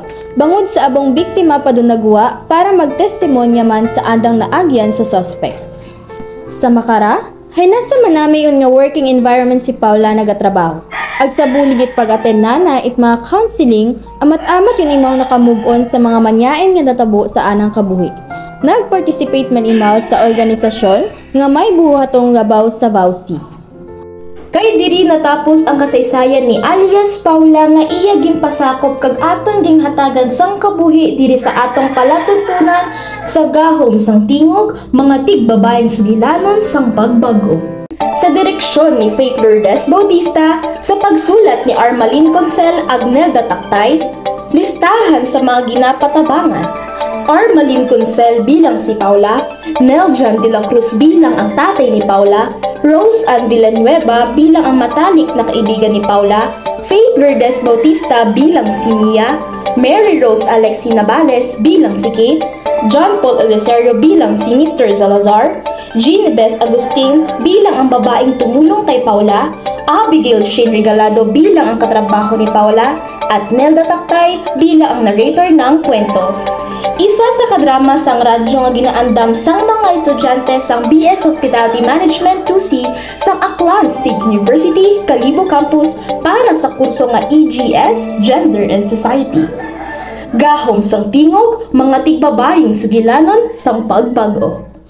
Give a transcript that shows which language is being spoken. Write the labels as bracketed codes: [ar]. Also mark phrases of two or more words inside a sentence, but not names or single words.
[akl] Bangod sa abong biktima pa do nagwa para magtestimonya man sa andang naagyan sa suspect. Sa makara, hay nasa manami yun nga [en] working environment [akl] si Paula nagatrabaho. Ag sa buligit pag-attend na it mga counseling, amat-amat yun imaw naka-move on sa mga manyain nga natabo sa anang kabuhi. Nag-participate man imaw sa organisasyon nga may buhatong gabaw sa VAUSI. [hil] Kay diri natapos ang kasaysayan ni alias Paula nga iya ginpasakop kag aton ging hatagan sang kabuhi diri sa atong palatuntunan sa gahom sang tingog mga tigbabayeng sugilanon sang pagbago. Sa direksyon ni Faith Lourdes Bautista, sa pagsulat ni Armalin Consel Agnelda Taktay, listahan sa mga ginapatabangan. [tl] Armalin Consel bilang si Paula, Neljan de la Cruz bilang ang tatay ni Paula, Rose Ann Villanueva bilang ang matalik na kaibigan ni Paula, Faith Lourdes Bautista bilang si Mia, Mary Rose Alexi Navales bilang si Kate, John Paul Eliserio bilang si Mr. Salazar, Jean Beth Agustin bilang ang babaeng tumulong kay Paula, Abigail Shane Regalado bilang ang katrabaho ni Paula, at Nelda Taktay bilang ang narrator ng kwento. [hil] Isa sa kadrama sang radyo nga ginaandam sang mga estudyante sang BS Hospitality Management 2C sang Aklan State University, Kalibo Campus para sa kurso nga EGS, Gender and Society. Gahom sang tingog, mga tigbabayong sugilanon sang pagbago.